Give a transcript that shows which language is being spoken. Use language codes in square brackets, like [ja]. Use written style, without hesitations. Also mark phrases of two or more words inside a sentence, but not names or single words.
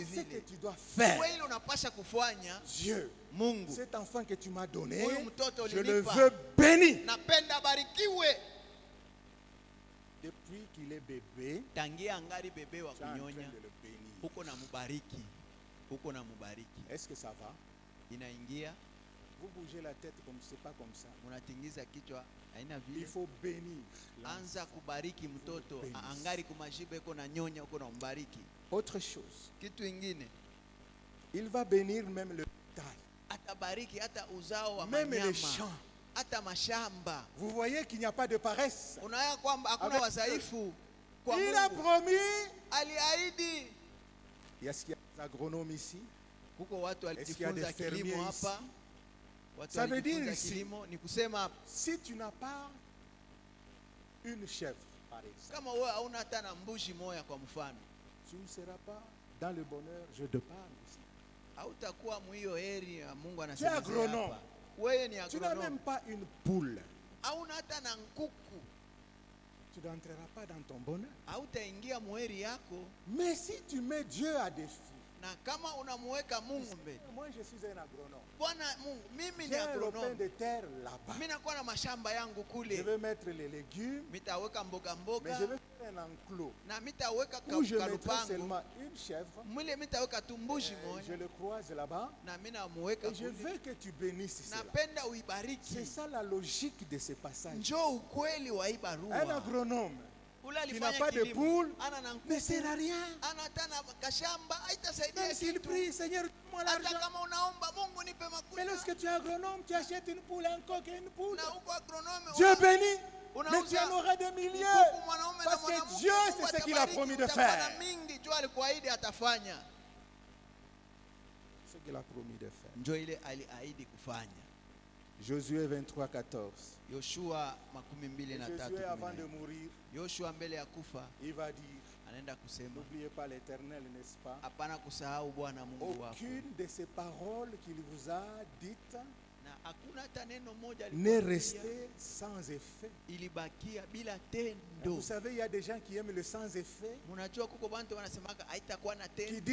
[fr] ce que [sw] vile. [fr] tu dois faire, [sw] Wewe ile unapasha kufanya [fr] Dieu, [sw] Mungu. [fr] cet enfant que tu m'as donné, [sw] Huyu mtoto [fr] je le [sw] ulinipa. [fr] veux béni. [sw] Napenda barikiwe. [fr] Depuis qu'il est bébé, [sw] Tangia angali bebe wa [fr] tu es en train [sw] kunyonya. [fr] de le bénir. [sw] Huko na mubariki. Huko na mubariki. [fr] Est-ce que ça va? [sw] Inaingia, [fr] Vous bougez la tête comme c'est pas comme ça. [sw] unatingiza kichwa, haina [fr] Il [sw] vile. [fr] faut bénir. [sw] Anza kubariki mtoto [fr] Benisi. [sw] angali kumashiba iko na nyonya uko na mbariki. [fr] Autre chose, [sw] Kitu ingine [fr] il va bénir même le bétail, [sw] atabariki hata uzao wa [fr] même les [sw] manyama, [fr] champs. [sw] hata mashamba. [fr] Vous voyez qu'il n'y a pas de paresse. [sw] Unaona kwamba hakuna [fr] Avec [sw] wadhaifu kwa [fr] Il a [sw] Mungu. [fr] promis. [sw] Aliahidi. [fr] Est-ce qu'il y a des agronomes ici? [sw] Huko watu [fr] Est-ce qu'il y a des [sw] walijifunza kilimo [fr] fermiers ici? [sw] hapa. Watu [fr] Ça veut dire [sw] walijifunza [fr] ici- [sw] kilimo, ni kusema [fr] Si tu n'as pas une chèvre, par exemple, [sw] kama wewe hauna hata na mbuzi moya kwa mfano, [fr] tu ne seras pas dans le bonheur. Je te parle ici. [sw] hautakuwa mwiyo heri ya Mungu [fr] Tu es [sw] anasema [fr] agronome. [sw] hapa. Wewe ni [fr] Tu n'as agronome. même pas une poule. [sw] Hauna hata na nkuku. [fr] Tu n'entreras pas dans ton bonheur. [sw] Hautaingia muheri yako. [fr] Mais si tu mets Dieu à défi, [sw] Na kama unamuweka Mungu mbele. [fr] moi je suis un agronome. [sw] Bwana Mungu, mimi ni [fr] J'ai un lopin [sw] agronome. [fr] de terre là-bas. [sw] Mimi nakuwa na mashamba yangu [fr] Je [sw] kule. [fr] vais mettre les légumes, [sw] Mitaweka mboga [fr] mais [sw] mboga [fr] je vais faire un enclos [sw] na mitaweka [fr] où je mettrai [sw] kalupango. [fr] seulement une chèvre. [sw] Mwile mitaweka tu mbuzi [fr] Je [sw] moja [fr] le croise là-bas [sw] na mimi namuweka [fr] et je [sw] kule. [fr] veux que tu bénisses cela. [sw] Napenda [fr] C'est [sw] uibariki. [fr] ça la logique de ce passage. [sw] Njoo ukweli wa hii [fr] Un [sw] barua. [fr] agronome [sw] Ule [fr] qui n'a [sw] alifanya [fr] pas de [sw] kilimo. [fr] poule [sw] Ana na [fr] ne [sw] nkuku. [fr] sert à rien. [sw] Ana hata na kashamba haitasaidia [fr] Même s'il [sw] kitu. [fr] prie, Seigneur, donne-moi [sw] Hata [fr] l'argent. [sw] kama unaomba Mungu nipe [fr] Mais [sw] makuta. [fr] lorsque tu es agronome, tu achètes une poule, un coq et une poule. [sw] Na huko agronome [fr] Dieu bénit. [sw] Unauza [fr] Mais tu en auras des milliers. [sw] kuku mwanaume na [fr] Parce que [sw] mwanamke, [fr] Dieu, [sw] Mungu [fr] c'est ce qu'il a [sw] atabariki, [fr] promis de [sw] utakuwa na [fr] faire. [sw] mingi juu alikuahidi atafanya. [fr] Ce qu'il a promis de faire. [sw] Njoo ile aliahidi kufanya. [fr] Josué 23, 14. [sw] Yoshua [fr] Et 23:13. Josué, avant de mourir, [sw] Yoshua mbele ya kufa [fr] il va dire, [sw] anaenda kusema, [fr] n'oubliez pas l'Éternel, n'est-ce pas? [sw] hapana kusahau Bwana Mungu wako. [fr] Aucune de ces paroles qu'il vous a dites [sw] Na hakuna hata neno moja [fr] n'est [sw] alikwambia [fr] restée sans effet. [sw] ilibakia bila [fr] Vous [sw] tendo. [fr] savez, il y a des gens qui aiment le sans effet, [sw] Mnajua kuko bantu wanasemaka haitakuwa na [fr] qui [sw] tendo.